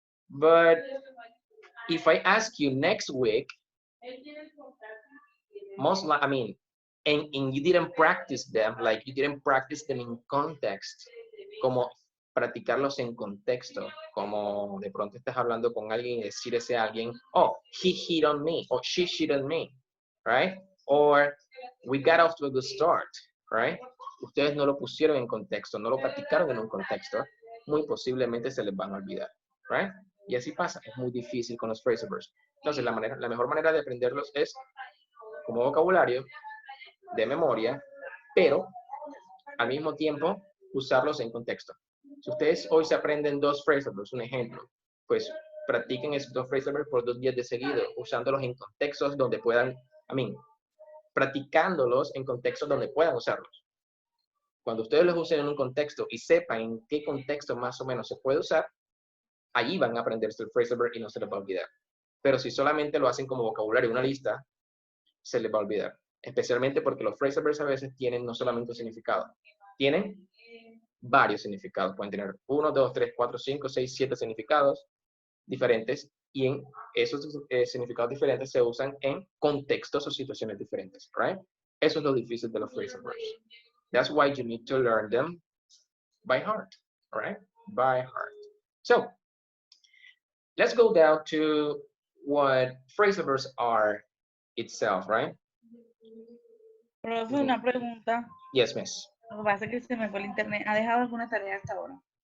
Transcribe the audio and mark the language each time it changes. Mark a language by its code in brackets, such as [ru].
[en] But if I ask you next week, and you didn't practice them, like you didn't practice them in context, [es] como practicarlos en contexto, como de pronto estás hablando con alguien y decir ese alguien, [en] oh, he hit on me, or she hit on me, right? Or we got off to a good start, right? [es] Ustedes no lo pusieron en contexto, no lo practicaron en un contexto, muy posiblemente se les van a olvidar, right? Y así pasa, es muy difícil con los phrasal verbs. Entonces, la mejor manera de aprenderlos es como vocabulario, de memoria, pero al mismo tiempo usarlos en contexto. Si ustedes hoy se aprenden 2 phrasal verbs, un ejemplo, pues practiquen esos 2 phrasal verbs por 2 días de seguido, usándolos en contextos donde puedan, practicándolos en contextos donde puedan usarlos. Cuando ustedes los usen en un contexto y sepan en qué contexto más o menos se puede usar, ahí van a aprenderse el phrasal verb y no se les va a olvidar. Pero si solamente lo hacen como vocabulario, una lista, se les va a olvidar. Especialmente porque los phrasal verbs a veces tienen no solamente un significado, tienen varios significados. Pueden tener 1, 2, 3, 4, 5, 6, 7 significados diferentes y en esos significados diferentes se usan en contextos o situaciones diferentes, right? Eso es lo difícil de los phrasal verbs. [en] That's why you need to learn them by heart, all right? By heart. So, let's go down to what phrasal verbs are itself, right? [es] Profe, una pregunta. [en] Yes, miss. [es] Lo que pasa es que se me fue el internet. ¿Ha dejado alguna tarea hasta ahora?